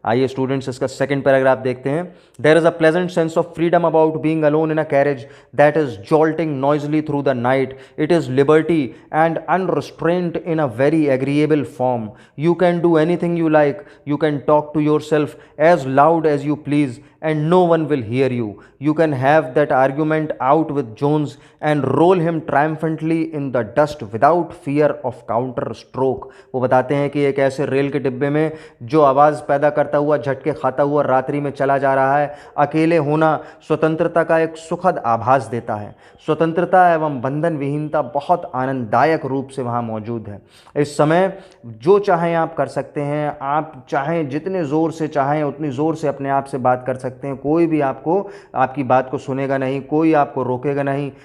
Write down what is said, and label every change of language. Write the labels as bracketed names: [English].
[Hindi] आइए स्टूडेंट्स, इसका second paragraph देखते हैं। [English] There is a pleasant sense of freedom about being alone in a carriage that is jolting noisily through the night. It is liberty and unrestraint in a very agreeable form. You can do anything you like, you can talk to yourself as loud as you please and no one will hear you. You can have that argument out with Jones and roll him triumphantly in the dust without fear of counter stroke। [Hindi] वो बताते हैं कि एक ऐसे rail के डिब्बे में जो आवाज़ पैदा करता हुआ, झटके खाता हुआ रात्रि में चला जा रहा है, अकेले होना स्वतंत्रता का एक सुखद आभास देता है। स्वतंत्रता एवं बंधन विहीनता बहुत आनंददायक रूप से वहाँ मौजूद है। इस समय जो चाहें आप कर सकते हैं, आप चाहें जितने ज़ोर से चाहें उतनी ज़ोर से अपने आप से बात कर सकते हैं, कोई भी आपको आपकी बात को सुनेगा नहीं, कोई आपको रोकेगा नहीं।